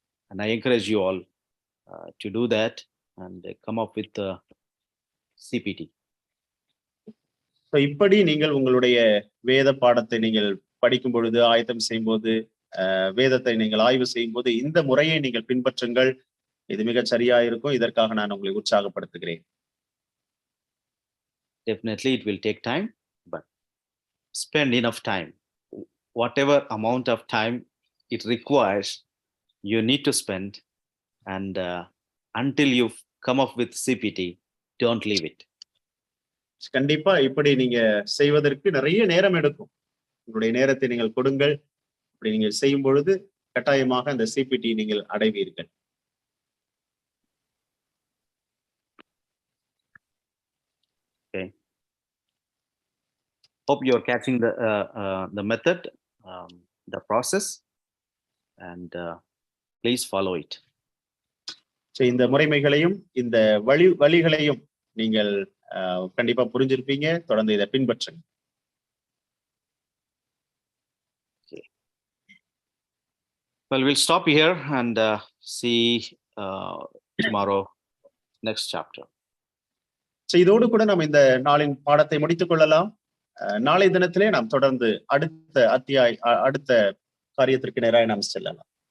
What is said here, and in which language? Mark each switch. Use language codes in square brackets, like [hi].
[en] And I encourage you all to do that and come up with the CPT. [ta] So இப்படி நீங்கள் உங்களுடைய வேத பாடத்தை நீங்கள் படிக்கும் பொழுது, ஆயத்தம் செய்யும் போது, வேதத்தை நீங்கள் ஆய்வு செய்யும் போது இந்த முறையை நீங்கள் பின்பற்றுங்கள். இது மிகச் சரியா இருக்கும். இதற்காக நான் உங்களை உற்சாகப்படுத்துகிறேன். [en] Definitely it will take time, but spend enough time. Whatever amount of time it requires, you need to spend, and until you come up with CPT, don't leave it. [ta] கண்டிப்பா இப்படி நீங்க செய்வதற்கு நிறைய நேரம் எடுக்கும். உங்களுடைய நேரத்தை நீங்கள் கொடுங்கள். இப்படி நீங்கள் செய்யும் பொழுது கட்டாயமாக அந்த சிபிடி நீங்கள் அடைவீர்கள். [en] Okay. Hope you're catching the method, the process, and please follow it. [ta] இந்த முறைமைகளையும் இந்த வழிகளையும் நீங்கள் கண்டிப்பா புரிஞ்சிருப்பீங்க. தொடர்ந்து இதை பின்பற்றுங்க. [en] Okay. Well, we'll stop here and see tomorrow next chapter. [ta] இதோடு கூட நாம் இந்த நாளின் பாடத்தை முடித்துக் கொள்ளலாம். நாளை தினத்திலே நாம் தொடர்ந்து அடுத்த காரியத்திற்கு நேராக நாம் செல்லலாம்.